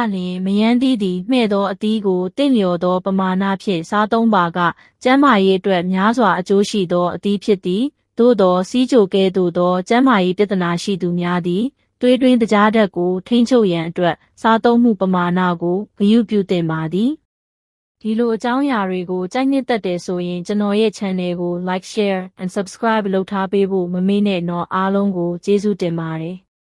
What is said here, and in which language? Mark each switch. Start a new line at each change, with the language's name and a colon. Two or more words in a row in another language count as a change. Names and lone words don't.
Burmese: လျှင်မယန်းသီးသည်မှဲ့သောအသီးကိုတင့်လျော်သောပမာဏဖြင့်စားသုံးပါကကျန်းမာရေးအတွက်များစွာအကျိုးရှိသောအသီးဖြစ်သည်သို့သောစီးချိုကဲ့သို့သောကျန်းမာရေးပြဿနာရှိသူများသည်သွေးတွင်းတကြားဓာတ်ကိုထိန်းချုပ်ရန်အတွက်စားသုံးမှုပမာဏကိုဂရုပြုသင့်ပါသည်ဒီလိုအကြောင်းအရာတွေကိုကြိုက်နှစ်သက်တယ်ဆိုရင်ကျွန်တော်ရဲ့ channel ကို
English: like share and subscribe
Burmese: လုပ်ထားပေးဖို့မမေ့နဲ့တော့အားလုံးကိုကျေးဇူးတင်ပါတယ်